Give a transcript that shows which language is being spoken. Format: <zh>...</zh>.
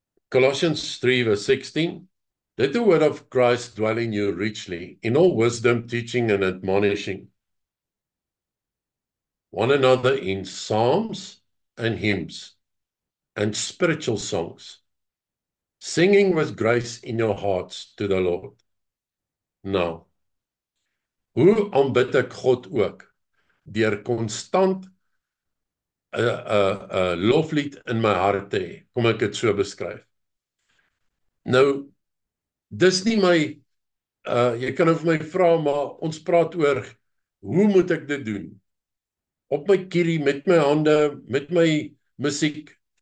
<en>Colossians 3 verse 16, let the word of Christ dwell in you richly, in all wisdom, teaching and admonishing one another in psalms and hymns and spiritual songs, singing with grace in your hearts to the Lord.</en> <af>Nou, hoe aanbid ek God ook? Deur konstant 'n loflied in my hart te hê, kom ek dit so beskryf. Nou, dis nie my, jy kan vir my vra, maar ons praat oor, hoe moet ek dit doen? Op my kierie, met my hande, met my musiek.</af>